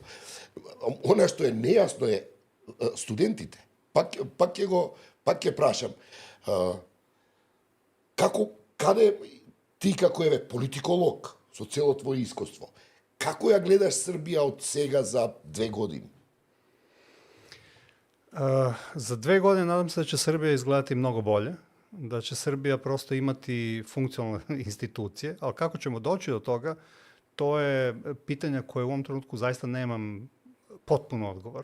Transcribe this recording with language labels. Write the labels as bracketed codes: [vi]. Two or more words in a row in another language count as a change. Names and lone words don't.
[mk] Она што е нејасно е студентите. Пак ќе пак ќе прашам, каде ти како политиколог со цело твое искуство, како ја гледаш Србија од сега за 2 години? [sr] Za 2 godine nadam se da će Srbija izgledati mnogo bolje, da će Srbija prosto imati funkcionalne institucije, ali kako ćemo doći do toga, to je pitanje koje u ovom trenutku zaista nemam potpuno odgovor.